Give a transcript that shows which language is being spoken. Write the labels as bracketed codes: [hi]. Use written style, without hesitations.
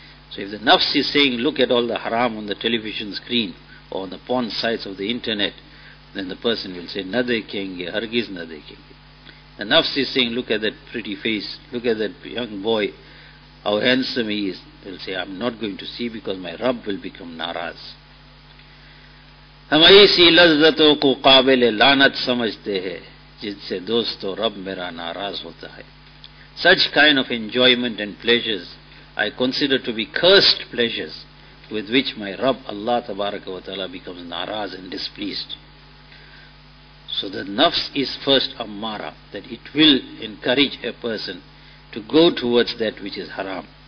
[en] So if the nafs is saying, look at all the haram on the television screen or on the porn sites of the internet, then the person will say, [ur] nade kenge, hargiz nade kenge. [en] The nafs is saying, look at that pretty face, look at that young boy, how handsome he is. They'll say, I'm not going to see because my Rabb will become naraz. [ur] ہم ایسی لذتوں کو قابل لعنت سمجھتے ہیں جن سے دوستو رب میرا ناراض ہوتا ہے. [en] Such kind of enjoyment and pleasures I consider to be cursed pleasures with which my Rabb Allah تبارک و تعالی becomes naraz and displeased. So the nafs is first ammara, that it will encourage a person to go towards that which is haram.